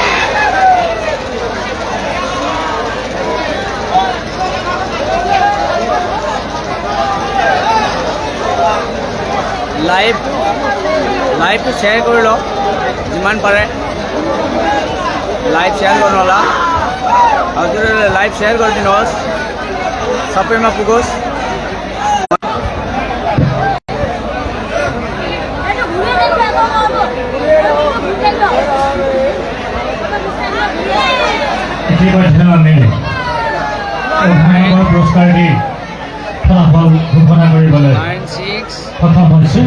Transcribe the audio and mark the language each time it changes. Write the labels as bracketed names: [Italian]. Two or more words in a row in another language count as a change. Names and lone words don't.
[Assamese] লাইভটো শ্বেয়াৰ কৰি লওক যিমান পাৰে। [Nepali] लाइभ शेयर गर्नु होला। हजुरहरूले लाइभ शेयर गरिदिनुहोस् सबैमा पुगोस्। [Assamese] ইতিমধ্যে আমি পুৰস্কাৰ দি ফলাফল ঘোষণা কৰিবলৈ সক্ষম হৈছোঁ।